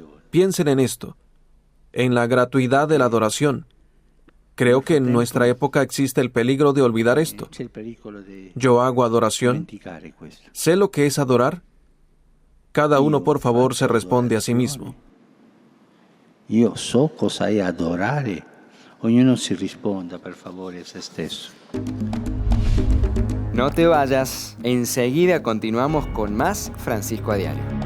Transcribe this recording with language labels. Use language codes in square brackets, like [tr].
[es] Piensen en esto, en la gratuidad de la adoración. Creo que en nuestra época existe el peligro de olvidar esto. Yo hago adoración. ¿Sé lo que es adorar? Cada uno, por favor, se responde a sí mismo. [it] Io so cosa è adorare. Ognuno si risponda, per favore, a se stesso. [es] No te vayas, enseguida continuamos con más Francisco a Diario.